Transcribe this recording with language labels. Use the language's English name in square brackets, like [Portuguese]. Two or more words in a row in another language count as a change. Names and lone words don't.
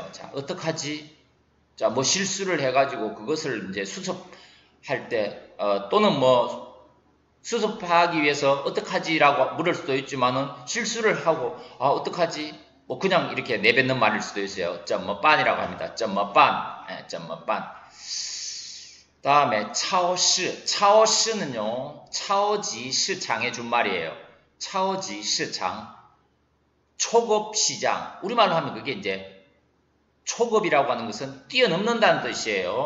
[Korean] 자, 어떡하지? 자, 뭐 실수를 해가지고 그것을 이제 수습할 때, 또는 뭐 수습하기 위해서 어떡하지라고 물을 수도 있지만은 실수를 하고, 어떡하지? 뭐 그냥 이렇게 내뱉는 말일 수도 있어요. [Chinese] 怎么办 [Korean] 이라고 합니다. [Chinese] 怎么办? 怎么办? [Korean] 다음에 차오시, 차오시는요, 차오지 시장의 준말이에요. 차오지 시장, 초급 시장. 우리말로 하면 그게 이제 초급이라고 하는 것은 뛰어넘는다는 뜻이에요.